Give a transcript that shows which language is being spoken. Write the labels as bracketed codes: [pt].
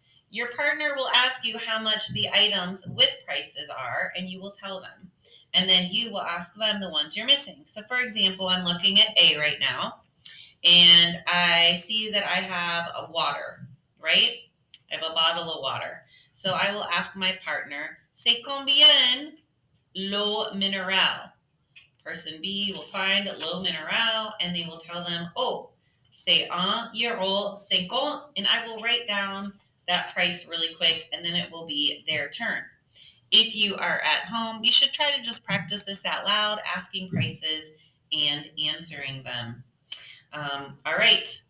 [en] Your partner will ask you how much the items with prices are, and you will tell them. And then you will ask them the ones you're missing. So, for example, I'm looking at A right now, and I see that I have a water, right? I have a bottle of water. So I will ask my partner, [fr] c'est combien l'eau minérale? [en] Person B will find l'eau minérale, and they will tell them, oh, [fr] c'est €1.50, [en] and I will write down that price really quick, and then it will be their turn. If you are at home, you should try to just practice this out loud, asking prices and answering them. All right.